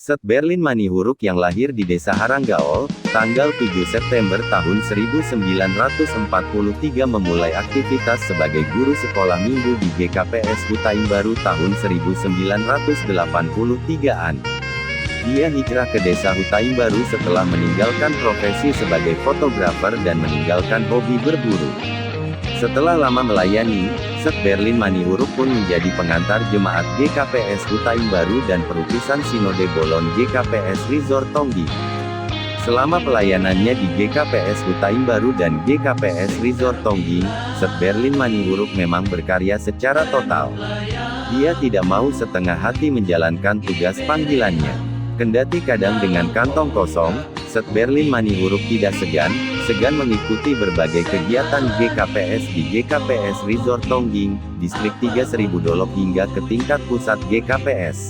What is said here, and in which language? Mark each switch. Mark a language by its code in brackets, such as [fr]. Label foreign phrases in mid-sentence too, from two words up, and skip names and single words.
[id] Set Berlin Manihuruk yang lahir di Desa Haranggaol, tanggal 7 September tahun 1943 memulai aktivitas sebagai guru sekolah minggu di GKPS Hutaim Baru tahun 1983-an. Dia hijrah ke Desa Hutaim Baru setelah meninggalkan profesi sebagai fotografer dan meninggalkan hobi berburu. Setelah lama melayani, Set Berlin Manihuruk pun menjadi pengantar jemaat GKPS Hutaim Baru dan perutusan Sinode Bolon GKPS Resort Tonggi. Selama pelayanannya di GKPS Hutaim Baru dan GKPS Resort Tonggi, Set Berlin Manihuruk memang berkarya secara total. Dia tidak mau setengah hati menjalankan tugas panggilannya. Kendati kadang dengan kantong kosong, Set Berlin Manihuruk tidak segan mengikuti berbagai kegiatan GKPS di GKPS Resort Tongging, Distrik 3 Seribu Dolok hingga ke tingkat pusat GKPS.